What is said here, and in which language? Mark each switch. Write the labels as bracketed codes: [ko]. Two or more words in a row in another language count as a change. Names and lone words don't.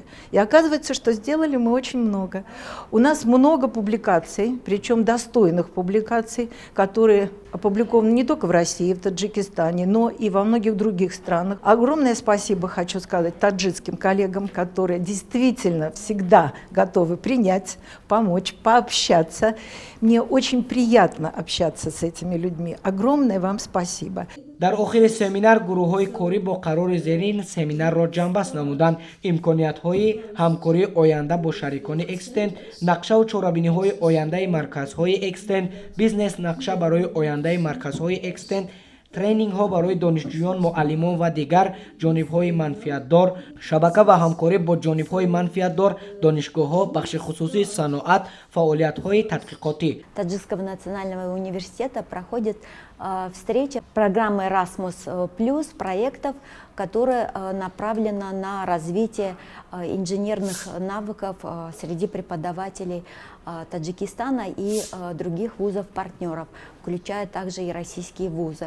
[ru] И оказывается, что сделали мы очень много. У нас много публикаций, причем достойных публикаций, которые опубликованы не только в России, в Таджикистане, но и во многих других странах. Огромное спасибо хочу сказать таджикским коллегам, которые действительно всегда готовы принять, помочь, пообщаться. Мне очень приятно общаться с этими людьми. Огромное вам спасибо. [tg] дар охири семинар гурӯҳҳои корӣ бо қарори зерин семинарро ҷамъбаст намуданд. имкониятҳои ҳамкории оянда бо шарикони экстен, нақшаву чорабиниҳои ояндаи марказҳои экстен, бизнес нақша барои ояндаи марказҳои экстен, тренингҳо барои донишҷӯён, муаллимон ва дигар ҷонибҳои манфиатдор, шабака ва ҳамкорӣ бо ҷонибҳои манфиатдор, донишгоҳҳо, бахши хусусии саноат, фаъолиятҳои тадқиқотӣ. [ru] Таджикского национального университета проходит встреча программы Erasmus+ проектов, которая направлена на развитие инженерных навыков среди преподавателей Таджикистана и других вузов-партнеров, включая также и российские вузы.